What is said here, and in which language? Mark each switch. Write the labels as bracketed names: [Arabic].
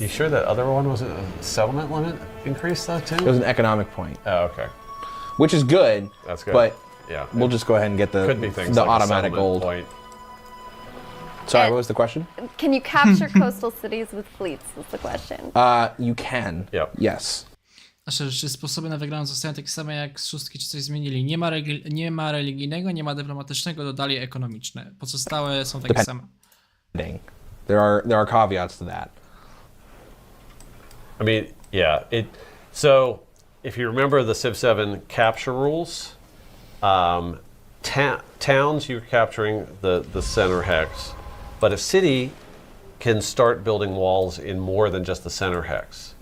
[English] You sure that other one was a settlement limit increase though too? It was an economic point. Oh, okay. Which is good. That's good. But yeah, we'll just go ahead and get the like automatic gold. Point. Sorry, what was the question? Can you capture coastal cities with fleets? Is the question. You can. Yep. Yes. [Polish] Czy sposoby na wygraną zostają takie same jak z 6, czy coś zmienili? Nie ma religijnego, nie ma dyplomatycznego, dodali ekonomiczne. Pozostałe są takie same. [English] There are caveats to that. I mean, yeah. So if you remember the Civ 7 capture rules, towns you're capturing the center hex, but a city can start building walls in more than just the center hex.